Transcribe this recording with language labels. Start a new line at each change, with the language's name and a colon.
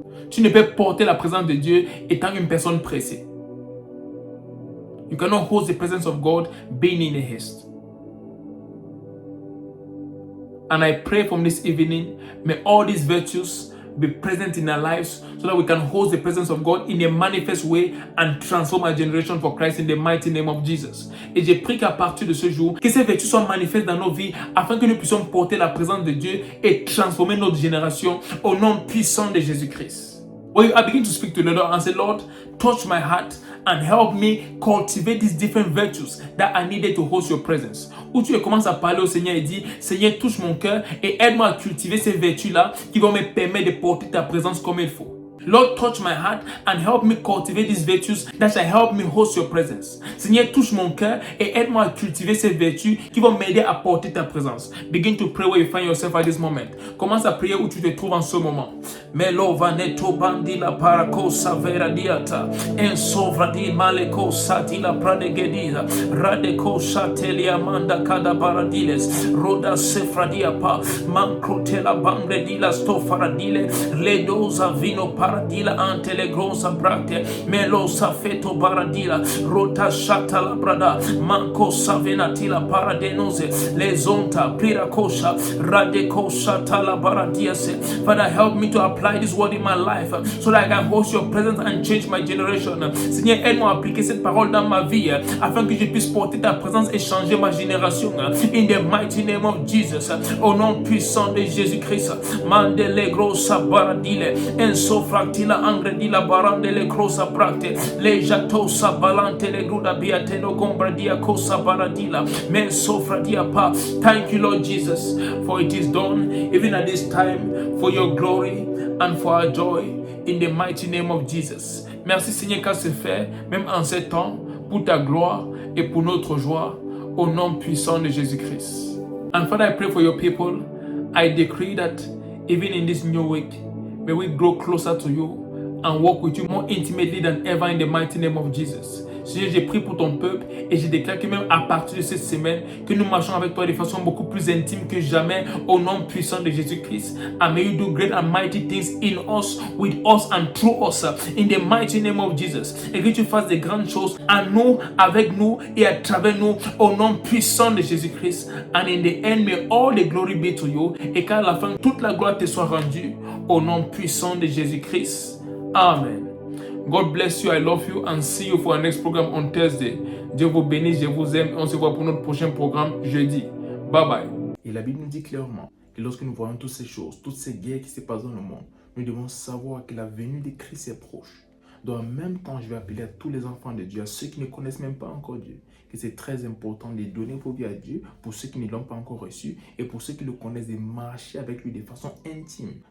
French: Tu ne peux porter la présence de Dieu étant une personne pressée.
English: You cannot host the presence of God being in a haste. And I pray from this evening, may all these virtues be present in our lives so that we can host the presence of God in a manifest way and transform our generation for Christ in the mighty name of Jesus.
French: Et j'ai pris qu'à partir de ce jour, que ces vertus soient manifestes dans nos vies afin que nous puissions porter la présence de Dieu et transformer notre génération au nom puissant de Jésus-Christ.
English: Well, I begin to speak to the Lord and say, Lord, touch my heart and help me cultivate these different virtues that I needed to host your presence.
French: Où tu commences à parler au Seigneur et dis, Seigneur, touche mon cœur et aide-moi à cultiver ces vertus-là qui vont me permettre de porter ta présence comme il faut.
English: Lord, touch my heart and help me cultivate these virtues that shall help me host your presence.
French: Seigneur, touche mon cœur et aide-moi à cultiver ces vertus qui vont m'aider à porter ta présence.
English: Begin to pray where you find yourself at this moment.
French: Commence à prier où tu te trouves en ce moment. Melo vaneto bandila parako savera diata en sovradi maleko satila pradegediza radeko shatelia manda kada baradiles roda sefradia pa mankrotela bangredila stofaradile ledoza vino paradila antele grosa brakte melo safeto baradila rota shata la brada manko savenatila paradenose lezonta pirakosha radeko shata la baradiase.
English: Father, help me to apply this word in my life so that I can host your presence and change my generation.
French: Seigneur, aide-moi à appliquer cette parole dans ma vie afin que je puisse porter ta présence et changer ma génération.
English: In the mighty name of Jesus,
French: au nom puissant de Jésus-Christ. Mandele grossa baradile, enso fractila angredila barandele grossa practe, le jatosa balante le gruda biate no gombradia cosa baradila, men sofradia pa.
English: Thank you, Lord Jesus, for it is done, even at this time, for your glory and for our joy, in the mighty name of Jesus.
French: Merci Seigneur car c'est fait, même en ces temps, pour ta gloire et pour notre joie, au nom puissant de Jésus-Christ.
English: And Father, I pray for your people. I decree that even in this new week, may we grow closer to you and walk with you more intimately than ever in the mighty name of Jesus.
French: Seigneur, j'ai prié pour ton peuple et je déclare que même à partir de cette semaine, que nous marchons avec toi de façon beaucoup plus intime que jamais au nom puissant de Jésus-Christ.
English: And may you do great and mighty things in us, with us and through us, in the mighty name of Jesus.
French: Et que tu fasses des grandes choses en nous, avec nous et à travers nous au nom puissant de Jésus-Christ.
English: And in the end, may all the glory be to you.
French: Et qu'à la fin, toute la gloire te soit rendue au nom puissant de Jésus-Christ.
English: Amen. God bless you, I love you, and see you for our next program on Thursday.
French: Dieu vous bénisse, je vous aime, et on se voit pour notre prochain programme jeudi. Bye bye. Et la Bible nous dit clairement que lorsque nous voyons toutes ces choses, toutes ces guerres qui se passent dans le monde, nous devons savoir que la venue de Christ est proche. Donc en même temps, je vais appeler à tous les enfants de Dieu, à ceux qui ne connaissent même pas encore Dieu, que c'est très important de donner vos vies à Dieu pour ceux qui ne l'ont pas encore reçu et pour ceux qui le connaissent, de marcher avec lui de façon intime.